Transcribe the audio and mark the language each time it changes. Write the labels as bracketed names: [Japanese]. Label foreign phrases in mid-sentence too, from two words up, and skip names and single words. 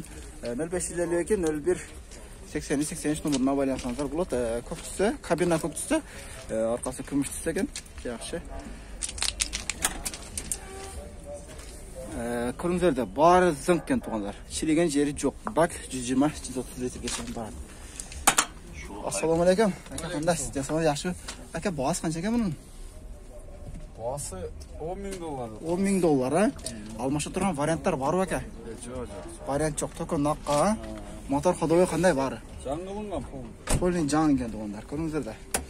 [Kyrgyz] 0552 01 80 83 номуруна байлансаңыздар болот. Көк түстө, кабина көк түстө, аркасы күмүш түстө экен. Жакшы. Көрүңүздөр да, баары зыңк экен тугандар. Чириген жери жок. Бак 120-130 литрге чейин бар. [Arabic] السلام عليكم. [Kyrgyz] Aka кандайсыз? Жасыңыз жакшы? Aka баасы канча экен мунун? Баасы $10,000. $10,000, Алмаша турган варианттар барбы ака? Жок. Вариант жок, только накка. Мотор ходовой кандай бары? Жаңылынган пол. Полин жаң экен тугандар, көрүңүздөр да.